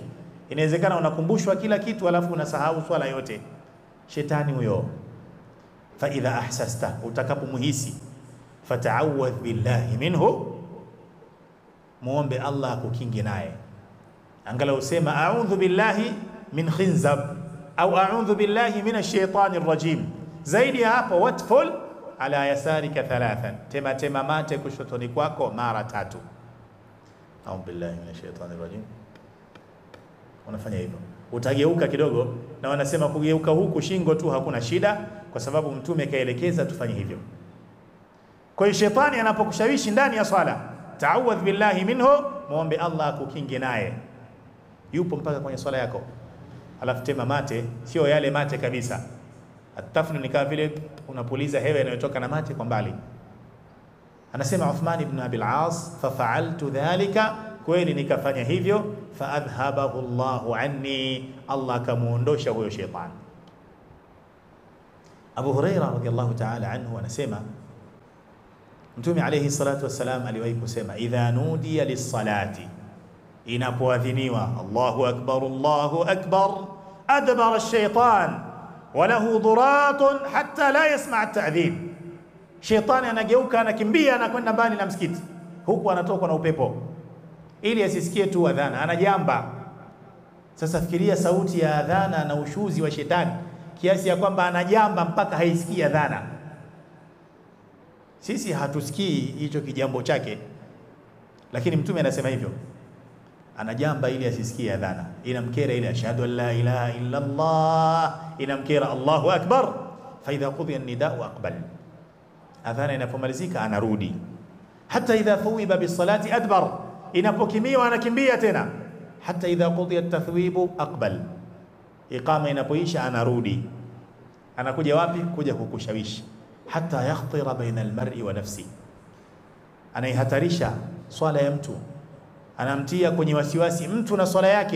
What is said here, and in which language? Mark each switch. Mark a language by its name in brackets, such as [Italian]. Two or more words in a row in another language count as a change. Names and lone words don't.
[Swahili] Inawezekana unakumbushwa kila kitu alafu unasahau swala yote. Shetani huyo. [Arabic] فإذا أحسست, utakapomhisi, فتعوذ بالله منه, [Swahili] muombe Allah akukinge naye. Angalau usema [Arabic] أعوذ بالله من خنزب au أعوذ بالله من الشيطان الرجيم. [Swahili] Zaidi ya hapo, [Arabic] واتفل على يسارك [Swahili] 3, tema mate kushotoni kwako mara 3. [Arabic] أعوذ بالله من الشيطان الرجيم. [Swahili] Unafanya hivyo, utageuka kidogo, na wanasema kugeuka huku shingo tu hakuna shida, kwa sababu mtume kaelekeza tufanye hivyo. Kwa hiyo shetani anapokushawishi ndani ya swala, [Arabic] تعوذ بالله منه, [Swahili] muombe Allah akukinge naye. Yupo mpaka kwenye swala yako, alafu tema mate, sio yale mate kabisa. Atafnu ni kama vile unapuliza hewa inayotoka na mate kwa mbali. Anasema Uthman ibn Abi al-As, [Arabic] ففعلت ذلك, [Swahili] kweli nikafanya hivyo, [Arabic] فأذهبه الله عني, [Swahili] Allah kamuondosha huyo shetani. Abu Hurairah [Arabic] رضي الله تعالى عنه [Swahili] anasema Mtume [Arabic] عليه الصلاة والسلام [Swahili] aliwahi kusema, [Arabic] إذا نودي للصلاة, inapoadhiniwa الله أكبر أدبر الشيطان وله ضراط حتى لا يسمع التأذين. [Swahili] Shetani anageuka, anakimbia, anakwenda mbali na msikiti, huku anatoka na upepo ili asisikie tu adhana, anajamba. Sasa fikiria sauti ya adhana na ushuzi wa shetani, kiasi ya kwamba anajamba mpaka haisikii adhana. Sisi hatusikii hicho kijambo chake, lakini mtume anasema hivyo, anajamba ili asisikie adhana. Inamkera ile [Arabic] أشهد أن لا إله إلا الله, inamkera الله أكبر. فإذا قضي النداء أقبل, [Swahili] adhana inapomalizika anarudi. [Arabic] حتى إذا ثوب بالصلاة أدبر, [Swahili] inapokimiwa anakimbia tena. [Arabic] حتى إذا قضي التثويب أقبل, [Swahili] iqama inapoisha anarudi. Anakuja wapi? Kuja kukushawishi. [Arabic] حتى يخطر بين المرء ونفس, [Swahili] anaihatarisha swala ya mtu, anamtia kwenye wasiwasi mtu na swala yake.